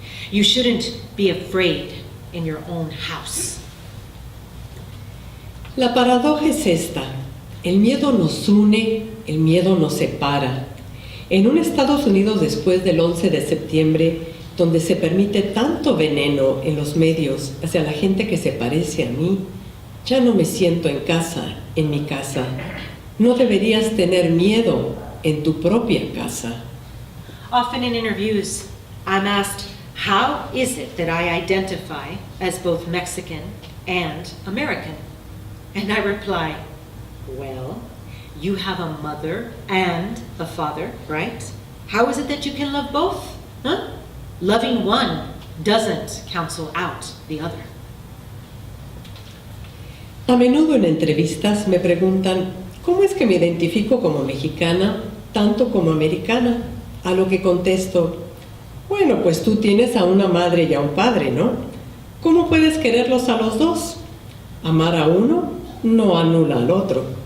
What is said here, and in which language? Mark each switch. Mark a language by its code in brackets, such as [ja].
[en] You shouldn't be afraid in your own house. [es] La paradoja es esta: el miedo nos une, el miedo nos separa. En un Estados Unidos después del 11 de septiembre, donde se permite tanto veneno en los medios hacia la gente que se parece a mí, ya no me siento en casa, en mi casa. No deberías tener miedo en tu propia casa. [en] Often in interviews, I'm asked, how is it that I identify as both Mexican and American? And I reply, well, you have a mother and a father, right? How is it that you can love both? Huh? Loving one doesn't cancel out the other. [es] A menudo en entrevistas me preguntan, ¿cómo es que me identifico como mexicana tanto como americana? A lo que contesto, bueno, pues tú tienes a una madre y a un padre, ¿no? ¿Cómo puedes quererlos a los dos? Amar a uno no anula al otro.